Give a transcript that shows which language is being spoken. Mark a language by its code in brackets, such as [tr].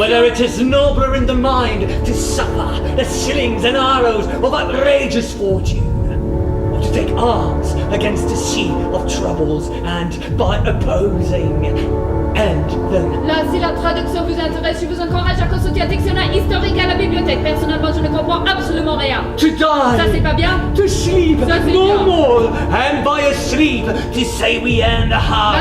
[en] Whether it is nobler in the mind to suffer the slings and arrows of outrageous fortune, or to take arms against a sea of troubles, and by opposing, end them. [fr] Là, si la traduction vous intéresse, je vous encourage à consulter un dictionnaire historique à la bibliothèque. Personnellement, je ne comprends absolument rien. [en] To die, [fr] Ça, c'est pas bien? [en] to sleep, [fr] Ça, c'est [en] no [fr] bien. [en] more, and by a sleep to say we end the hard